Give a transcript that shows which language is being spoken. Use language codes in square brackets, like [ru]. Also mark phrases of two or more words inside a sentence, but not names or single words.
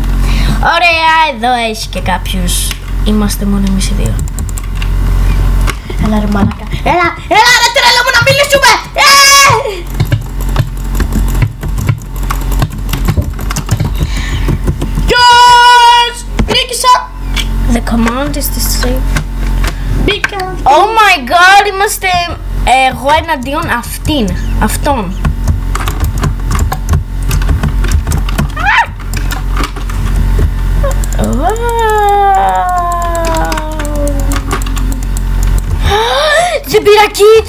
[el] Ωραία, εδώ έχει και κάποιους. Είμαστε μόνο εμείς οι δύο. Έλα ρε μαλάκα. Έλα ρε τρέλο μου να μιλήσουμε. Yes! Νίκησα. [en] The command is to save. [el] Μπήκα. [en] Oh my god, [el] είμαστε εγώ εναντίον αυτόν. Δεν πήρα kit!